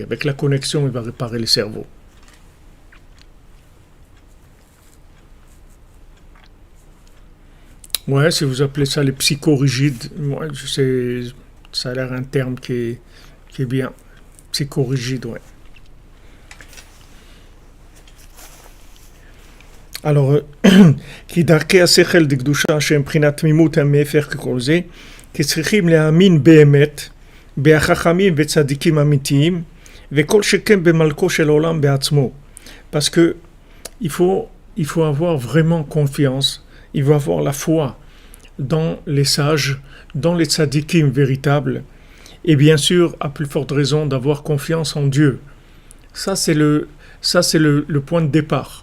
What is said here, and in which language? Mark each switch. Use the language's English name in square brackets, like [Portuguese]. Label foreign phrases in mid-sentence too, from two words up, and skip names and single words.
[French] Avec la connexion, il va réparer le cerveau. Ouais, si vous appelez ça les psychorigides, moi, ça a l'air un terme qui est bien. Psychorigide, ouais. Alors, [Hebrew] כי דרכי השכל דקדושה שהם מבחינת תמימות המהפך ככל זה, כי צריכים להאמין באמת בחכמים וצדיקים אמיתיים, וכל שכן במלכו של העולם בעצמו. [French] Parce que il faut avoir vraiment confiance, il faut avoir la foi dans les sages, dans les tzadikim véritables, et bien sûr, à plus forte raison, d'avoir confiance en Dieu. Ça, le point de départ.